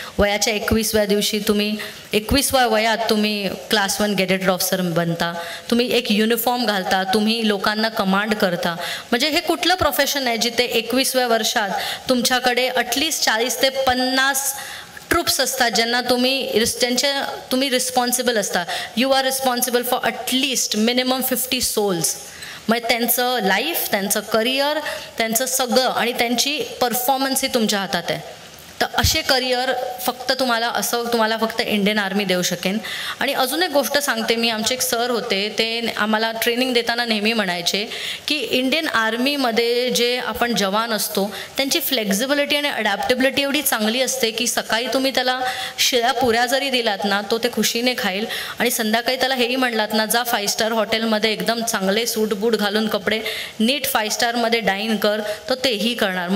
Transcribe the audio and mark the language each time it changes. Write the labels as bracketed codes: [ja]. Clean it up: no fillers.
[mr] वयाच्या 21व्या दिवशी तुम्ही 21व्या वयात तुम्ही क्लास 1 गेजेटेड ऑफिसर बनता, तुम्ही एक युनिफॉर्म घालता, तुम्ही लोकांना कमांड करता. म्हणजे हे कुठलं प्रोफेशन आहे जिथे 21व्या वर्षात तुमच्याकडे ॲटलिस्ट 40 ते 50 ट्रूप्स असतात ज्यांना तुम्ही रिस्पॉन्सिबल असता. [en] You are responsible for at least minimum 50 souls. [mr] मग त्यांचं लाईफ, त्यांचं करिअर, त्यांचं सगळं आणि त्यांची परफॉर्मन्स ही तुमच्या हातात आहे. तर असे करिअर तुम्हाला फक्त इंडियन आर्मी देऊ शकेन. आणि अजून एक गोष्ट सांगते मी, आमचे एक सर होते, ते आम्हाला ट्रेनिंग देताना नेहमी म्हणायचे की इंडियन आर्मीमध्ये जे आपण जवान असतो त्यांची फ्लेक्झिबिलिटी आणि अडॅप्टेबिलिटी एवढी चांगली असते की सकाळी तुम्ही त्याला शिळ्या पुऱ्या जरी दिलात ना तो ते खुशीने खाईल, आणि संध्याकाळी त्याला हेही म्हणलात ना जा 5 स्टार हॉटेलमध्ये एकदम चांगले सूट बूट घालून कपडे नीट 5 स्टारमध्ये डाईन कर, तर तेही करणार.